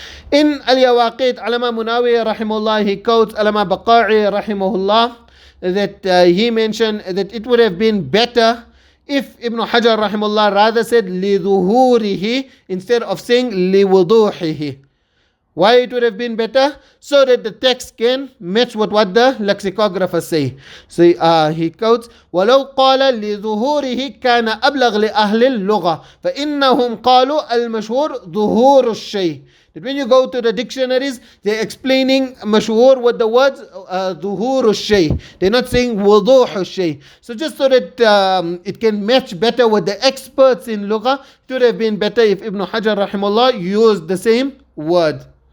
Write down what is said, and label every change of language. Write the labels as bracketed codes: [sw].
[en] In Al-Yawaqit, Alama Munawi rahimahullah, he quotes Alama Baqa'i rahimahullah, that he mentioned that it would have been better if Ibn Hajar rahimahullah rather said لِذُهُورِهِ instead of saying لِوُضُوحِهِ. Why it would have been better? So that the text can match with what the lexicographers say. So he quotes, [ar] وَلَوْ قَالَ لِظُهُورِهِ كَانَ أَبْلَغ لِأَهْلِ اللُّغَةِ فَإِنَّهُمْ قَالُوا الْمَشْهُورُ ظُهُورُ الشَّيْءِ. [en] That when you go to the dictionaries, they're explaining mashhur with the words [ar] ظُهُورُ الشَّيْء. [en] They're not saying [ar] وُضُوحُ الشَّيْء. [en] So just so that it can match better with the experts in lugha, it would have been better if Ibn Hajar rahimahullah used the same word.